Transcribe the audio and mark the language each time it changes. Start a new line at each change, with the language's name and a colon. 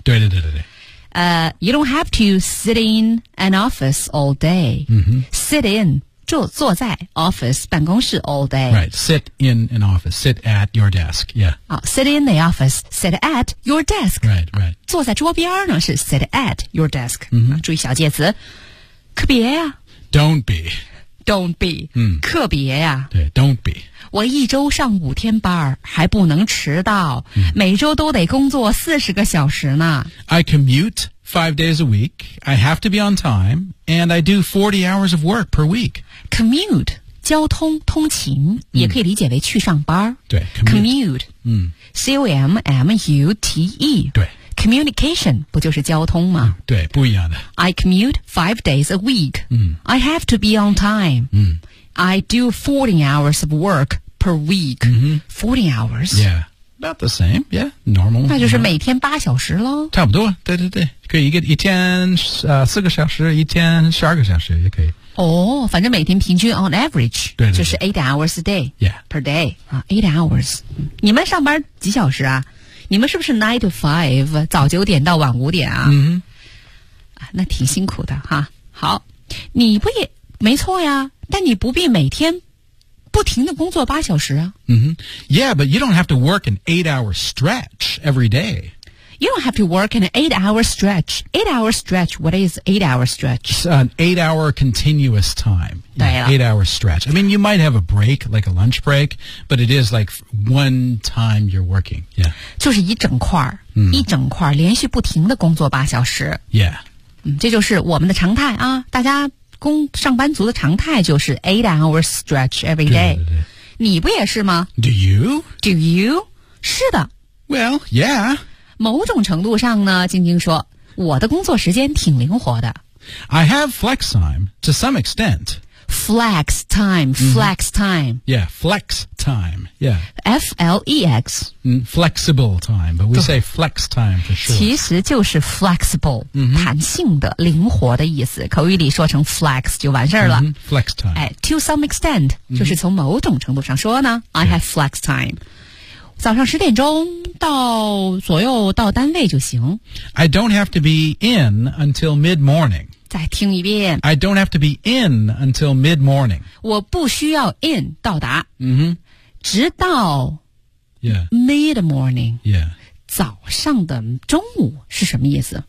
Chinese: 对对对对对
English: You don't have to sit in an office all day、Sit in坐在 office 办公室 all day. Right, sit in an office, sit at your desk, yeah.、 Sit in the office, sit at your desk. Right, right.、
Chinese: 坐在桌边呢是 sit at your desk.、注意小介词。可别啊。
English: Don't be. Don't be.、
Chinese: 可别啊。
English: 对 don't be.
Chinese: 我一周上五天班还不能迟到、每周都得工作40个小时呢。
English: I commute 5 days a week, I have to be on time, and I do 40 hours of work per week.
Chinese: Commute, 交通通勤也可以理解为去上班对
English: commute, C-O-M-M-U-T-E, 对
Chinese: communication 不就是交通吗、对不一样的。
English: I commute 5 days a week,、I have to be on time,、I do 40 hours of work per week,、40 hours? Yeah, about the same, yeah, normal.
Chinese: 那就是每天八小时咯。差不多对对对可以一天、四个小时一天十二个小时也可以。哦、反正每天平均
English: on average
Chinese: 对对对就是
English: 8 hours a day、 yeah.
Chinese: per day、8 hours 你们上班几小时啊你们是不是
English: 9 to 5
Chinese: 早九点到晚五点啊、那挺辛苦的哈好你不也没错呀但你不必每天不停地工作八小时啊、
English: Yeah but you don't have to work an 8 hour stretch every day You don't have to work an 8-hour stretch. 8-hour stretch, what is 8-hour stretch? It's an 8-hour continuous time. Yeah, 8-hour stretch. I mean, you might have a break, like a lunch break, but it is like one time you're working. Yeah.
Chinese: 就是一整块、一整块连续不停地工作八小时。
English: Yeah.、
Chinese: 这就是我们的常态啊。大家工上班族的常态就是
English: 8-hour stretch every day.
Chinese: 对对对。你不也是吗
English: ?Do you? Do you?
Chinese: 是的。
English: Well, yeah.
Chinese: 某种程度上呢晶晶说我的工作时间挺灵活的
English: I have flex time to some extent flex time flex time、 yeah flex time yeah F-L-E-X、 flexible time but we say flex time for sure
Chinese: 其实就是 flexible、弹性的灵活的意思口语里说成 flex 就完事儿了、
English: flex time、 to some extent、
Chinese: 就是从某种程度上说呢、
English: I have flex time
Chinese: 早上十点钟到左右到单位就行。
English: I don't have to be in until mid-morning.
Chinese: 再听一遍。
English: I don't have to be in until mid-morning.
Chinese: 我不需要 in 到达。直到
English: mid-morning. Yeah.
Chinese: 早上的中午是什么意思